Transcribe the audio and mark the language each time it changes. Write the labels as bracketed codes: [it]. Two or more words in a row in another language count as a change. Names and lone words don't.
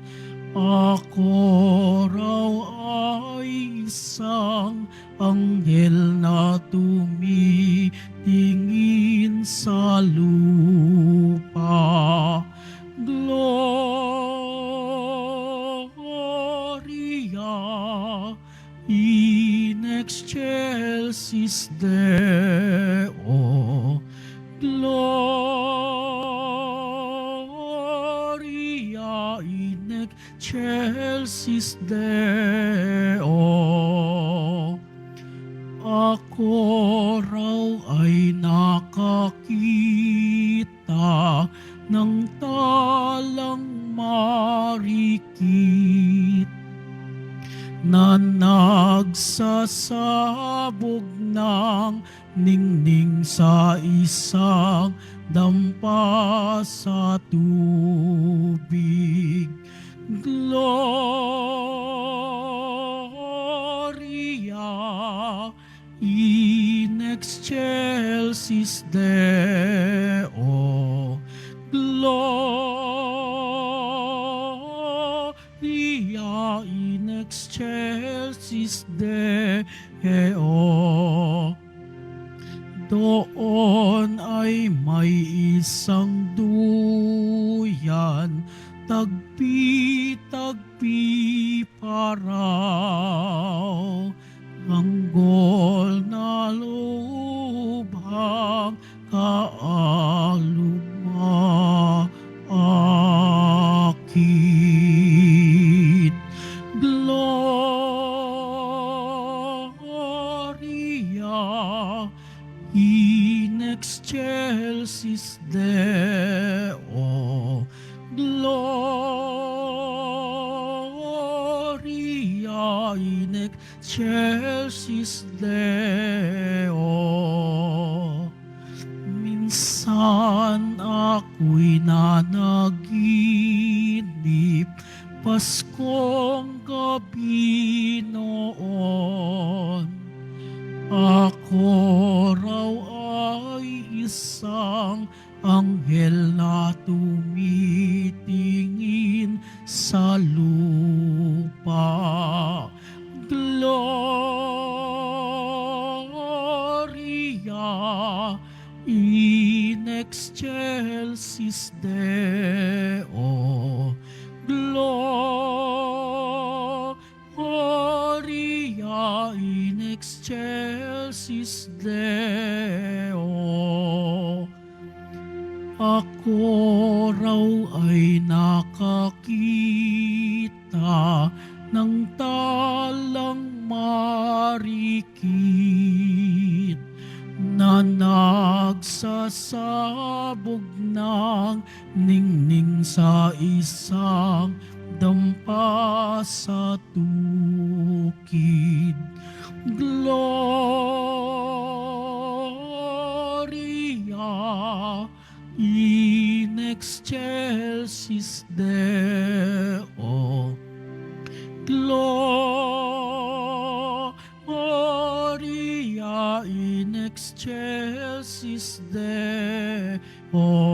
[tl] Ako raw ay isang anghel na tumitingin sa lupa. [la] Gloria in excelsis Deo. Gloria in excelsis Deo. [tl] Ako raw ay nakakita ng talang marikit na nagsasabog ng ningning sa isang dampa sa tubig. [la] Gloria in excelsis Deo. Gloria in excelsis Deo. [tl] Doon ay may isang duyan, tagpi-tagpi pa raw. Ranggol na lubhang kaalumaakit. [la] Gloria in excelsis Deo. Gloria in excelsis Deo. [tl] Minsan ako'y nanaginip, Paskong gabi noon. Ako raw ay isang anghel na tumitingin sa lupa. [la] Gloria in excelsis Deo. Gloria in excelsis Deo. [tl] Ako raw ay nakakita ng talang marikit na nagsasabog ng ningning sa isang dampa sa tukid. [la] Gloria in excelsis Deo. Gloria in excelsis Deo.